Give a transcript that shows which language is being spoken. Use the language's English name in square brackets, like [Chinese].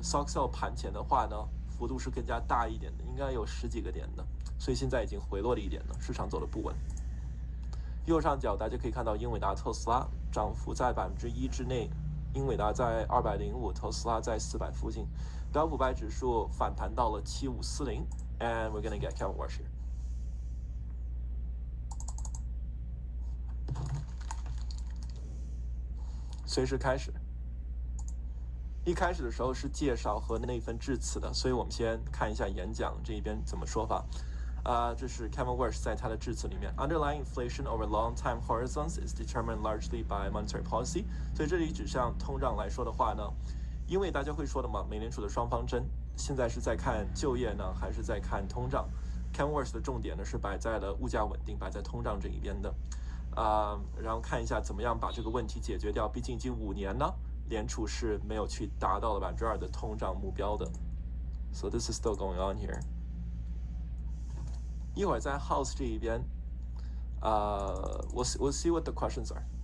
[Chinese] SOXL 盘前的话呢，幅度是更加大一点的，应该有10几个点的，所以现在已经回落了一点了，市场走得不稳。右上角大家可以看到英伟达、特斯拉涨幅在1%之内，英伟达在205，特斯拉在400附近。标普500指数反弹到了7540 ， [English] and we're gonna get Kevin Warsh here。 [Chinese] 随时开始。一开始的时候是介绍和那份致辞的，所以我们先看一下演讲这一边怎么说法。这是 Kevin Warsh 在他的致辞里面 [English] ，Underlying inflation over long time horizons is determined largely by monetary policy。 [Chinese] 所以这里指向通胀来说的话呢，因为大家会说的嘛，美联储的双方针，现在是在看就业呢，还是在看通胀 ？Kevin Warsh 的重点呢是摆在了物价稳定，摆在通胀这一边的。然后看一下怎么样把这个问题解决掉，毕竟已经5年呢，联储是没有去达到了2%的通胀目标的。 [English] So this is still going on here。 [Chinese] 一会儿在 House 这一边， [English] we'll see what the questions are。